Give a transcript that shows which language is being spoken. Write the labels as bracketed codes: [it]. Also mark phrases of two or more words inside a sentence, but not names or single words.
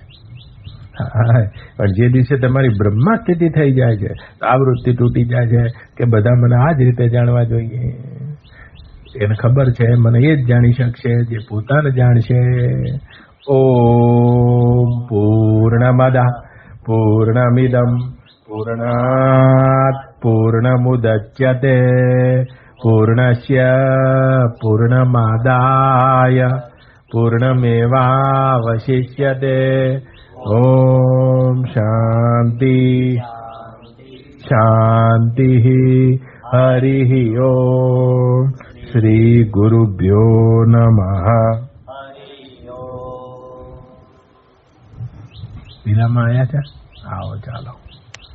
[gu] પણ જે દિવસે તમારી બ્રહ્મા સ્થિતિ થઈ જાય છે, આ વૃત્તિ તૂટી જાય છે કે બધા મને આ જ રીતે જાણવા જોઈએ, એને ખબર છે મને એ જ જાણી શકશે જે પોતાને જાણશે. [sa] ઓમ પૂર્ણમદ પૂર્ણમિદમ પૂર્ણાત પૂર્ણમુદચ્યતે પૂર્ણસ્ય પૂર્ણમાદાય पूर्णमेवावशिष्यते। ओम शांति शांति हरिः ओम। श्री गुरुभ्यो नमः। [hi] पीला में आया था आओ चालो।